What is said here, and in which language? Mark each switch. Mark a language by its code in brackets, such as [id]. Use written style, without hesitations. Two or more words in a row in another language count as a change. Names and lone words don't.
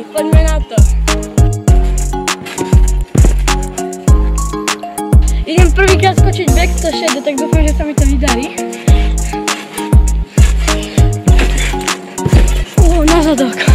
[sk] Poďme na to. Idem prvýkrát skočiť [en] back to shadow, [sk] tak dúfam, že sa mi to vydarí. Na zadok.